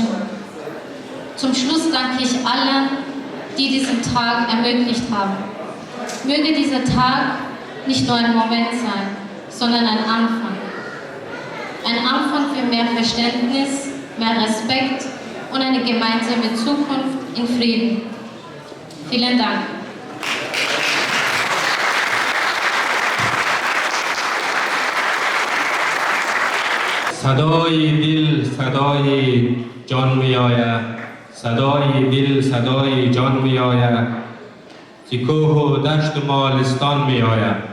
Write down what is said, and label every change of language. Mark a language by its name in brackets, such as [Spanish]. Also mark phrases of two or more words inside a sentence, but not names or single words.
[German] Zum Schluss danke ich allen, die diesen Tag ermöglicht haben. Möge dieser Tag nicht nur ein Moment sein, sondern ein Anfang. Ein Anfang für mehr Verständnis, mehr Respekt und eine gemeinsame Zukunft in Frieden. Vielen Dank. [Persian] صدای دل صدای جان می آید، صدای دل صدای جان می آید، ز کوه و دشت و مالستان می آید.